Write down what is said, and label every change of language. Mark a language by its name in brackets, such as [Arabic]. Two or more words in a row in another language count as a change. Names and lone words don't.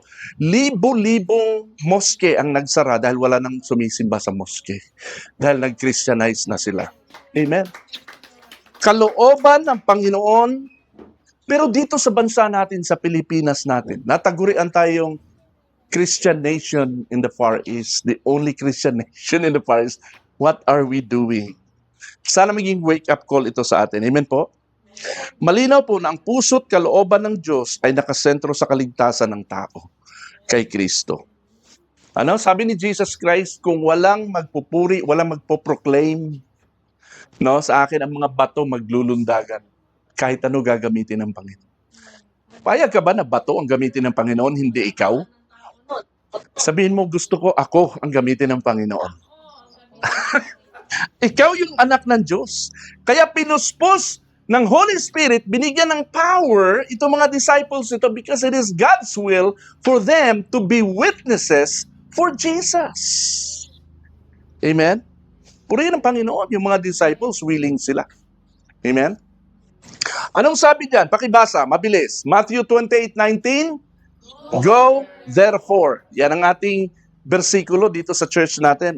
[Filipino] Libo-libong moske ang nagsara dahil wala nang sumisimba sa moske. Dahil nag-Christianize na sila. Amen. Kalooban ng Panginoon. Pero dito sa bansa natin, sa Pilipinas natin, natagurian tayong [English] Christian nation in the Far East, the only Christian nation in the Far East. What are we doing? [Filipino] Sana maging [English] wake-up call [Filipino] ito sa atin. Amen po? Malinaw po na ang puso't kalooban ng Diyos ay nakasentro sa kaligtasan ng tao kay Kristo. Ano? Sabi ni Jesus Christ, kung walang magpupuri, walang magpoproclaim, no, sa akin ang mga bato maglulundagan. Kahit ano gagamitin ng Panginoon. Payag ka ba na bato ang gamitin ng Panginoon, hindi ikaw? Sabihin mo, gusto ko ako ang gamitin ng Panginoon. Ikaw yung anak ng Diyos. Kaya pinuspos ng Holy Spirit, binigyan ng power itong mga disciples ito [English] because it is God's will for them to be witnesses for Jesus. [Filipino] Amen? Purihin ng Panginoon, yung mga disciples, willing sila. Amen? Anong sabi diyan? Pakibasa, mabilis. Matthew 28:19. [English] Go, therefore. [Filipino] Yan ang ating bersikulo dito sa church natin.